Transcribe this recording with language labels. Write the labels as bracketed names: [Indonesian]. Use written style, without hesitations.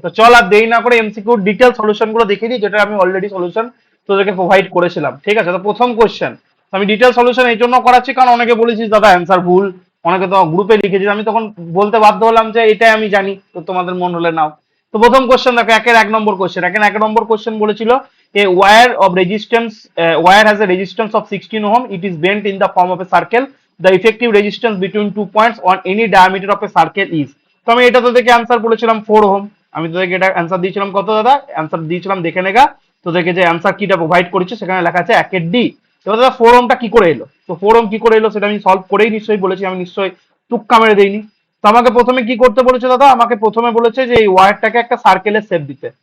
[Bangla] তো চল আর দেরি না করে এমসিকিউ ডিটেল সলিউশন গুলো দেখিয়ে দিই, যেটা আমি অলরেডি সলিউশন তোদেরকে প্রোভাইড করেছিলাম। ঠিক আছে, তো প্রথম কোয়েশ্চেন আমি ডিটেল সলিউশন এই জন্য করাচ্ছি কারণ অনেকে বলেছিস দাদা অ্যান্সার ভুল, অনেকে তো গ্রুপে লিখেছিস, আমি তখন বলতে বাধ্য হলাম যে এটাই আমি জানি, তো তোমাদের মন হলে নাও। তো প্রথম কোয়েশ্চেন দেখো, 1-এর 1 নম্বর কোয়েশ্চেন। 1-এর 1 নম্বর কোয়েশ্চেন বলেছিল [English] a wire of resistance wire has a resistance of 16 ohm, it is bent in the form of a circle, the effective resistance between 2 points on any diameter of a circle is। [Bangla] তো আমি এটা তোদেরকে answer বলেছিলাম 4 ohm. আমি তোদেরকে এটা answer দিয়েছিলাম কত দাদা, অ্যান্সার দিয়েছিলাম দেখে নেগা, তোদেরকে যে অ্যান্সার কিটা প্রোভাইড করেছে সেখানে লেখা আছে 1-এর ডি। এবার দাদা 4 ওহমটা কি করে এলো, তো 4 ওহম কি করে এলো সেটা আমি সলভ করেই নিশ্চয়ই বলেছি, আমি নিশ্চয়ই তুক্কা মেরে দেইনি। তো আমাকে প্রথমে কি করতে বলেছে দাদা, আমাকে প্রথমে বলেছে যে এই ওয়্যারটাকে একটা সার্কেলের শেপ দিতে।